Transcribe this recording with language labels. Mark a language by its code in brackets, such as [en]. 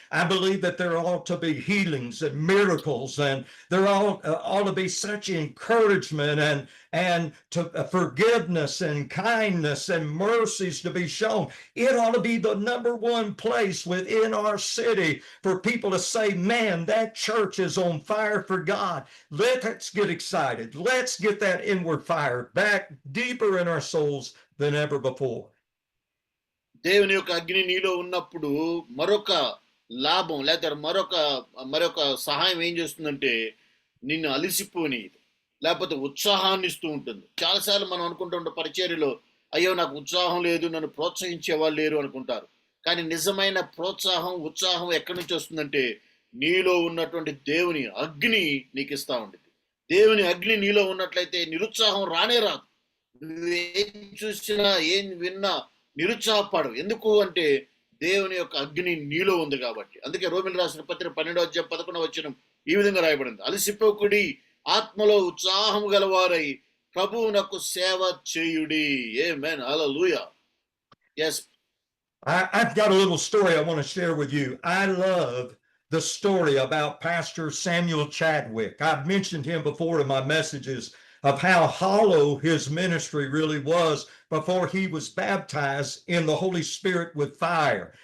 [en] I believe that there ought to be healings and miracles, and there ought to be such encouragement and to forgiveness and kindness and mercies to be shown. It ought to be the number one place within our city for people to say, man, that church is on fire for God. Let's get excited. Let's get that inward fire back deeper in our souls than ever before. [te] దేవుని యొక్క అగ్ని నీలో ఉన్నప్పుడు మరొక లాభం లేదా మరొక సహాయం ఏం చేస్తుందంటే నిన్ను అలిసిపోనిది, లేకపోతే ఉత్సాహాన్ని ఇస్తూ ఉంటుంది. చాలాసార్లు మనం అనుకుంటూ ఉంటాం పరిచర్యలో, అయ్యో నాకు ఉత్సాహం లేదు, నన్ను ప్రోత్సహించే వాళ్ళు లేరు అనుకుంటారు. కానీ నిజమైన ఉత్సాహం ఎక్కడి నుంచి వస్తుందంటే నీలో ఉన్నటువంటి దేవుని అగ్ని నీకు ఇస్తా ఉంటుంది. దేవుని అగ్ని నీలో ఉన్నట్లయితే నిరుత్సాహం రానే రాదు. నువ్వేం చూసినా ఏం విన్నా నిరుత్సాహపడవు. ఎందుకు అంటే దేవుని యొక్క అగ్ని నీలో ఉంది కాబట్టి. అందుకే రోమిలు రాసిన పత్రిక 12వ అధ్యాయం 11వ వచనం ఈ విధంగా రాయబడింది, అలసిపోకుడి, ఆత్మలో ఉత్సాహం గలవారై ప్రభువునకు సేవ చేయుడి. ఆమేన్. హల్లెలూయా. [en] Yes. I've got a little story I want to share with you. I love the story about Pastor Samuel Chadwick. I've mentioned him before in my messages of how hollow his ministry really was before he was baptized in the Holy Spirit with fire.